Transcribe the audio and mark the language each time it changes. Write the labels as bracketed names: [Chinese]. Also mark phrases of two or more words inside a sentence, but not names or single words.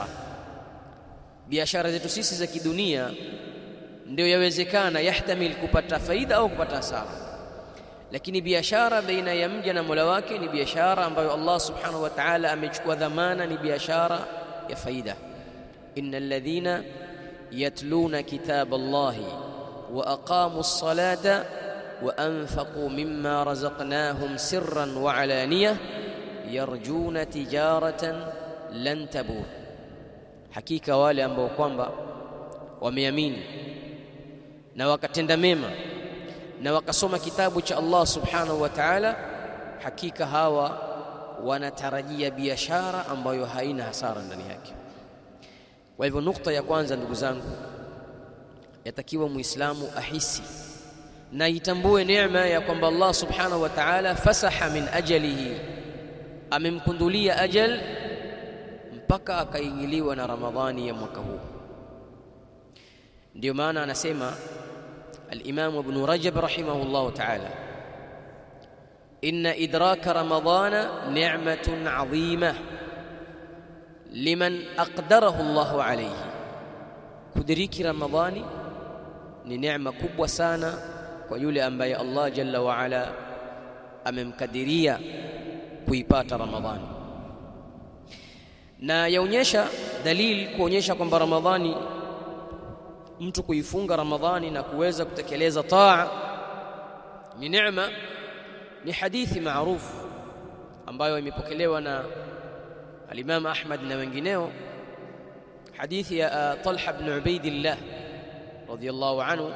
[Swahili] Biashara zetu sisi za kidunia ndio yawezekana yahtamil kupata faida au kupata hasara, lakini biashara baina ya mja na Mola wake ni biashara ambayo [Arabic] الله سبحانه وتعالى [Swahili] amechukua dhamana, ni biashara ya faida. [Arabic] إن الذين يتلون كتاب الله وأقاموا الصلاة وأنفقوا مما رزقناهم سرا وعلانية يرجون تجارة لن تبور. [Swahili] Hakika wale ambao kwamba wameamini na wakatenda mema na wakasoma kitabu cha [Arabic] الله سبحانه وتعالى, [Swahili] hakika hawa wanatarajia biashara ambayo haina hasara ndani yake. Kwa hivyo nukta ya kwanza, ndugu zangu, yatakiwa Muislamu ahisi na itambue neema ya kwamba [Arabic] الله سبحانه وتعالى فسح من أجله, [Swahili] amemkundulia ajal mpaka akaingiliwa na Ramadhani ya mwaka huu. Ndio maana anasema al-Imam Ibn Rajab [Arabic] رحمه الله تعالى, إن إدراك رمضان نعمة عظيمة لمن أقدره الله عليه. [Swahili] Kudiriki Ramadhani ni neema kubwa sana kwa yule ambaye [Arabic] الله جل وعلا [Swahili] amemkadiria kuipata Ramadhani. Na yaonyesha dalili kuonyesha kwamba Ramadhani, mtu kuifunga Ramadhani na kuweza kutekeleza taa ni neema, ni hadithi maarufu ambayo imepokelewa na al-Imam Ahmad na wengineo, hadithi ya Talha ibn Ubaidillah [Arabic] رضي الله عنه.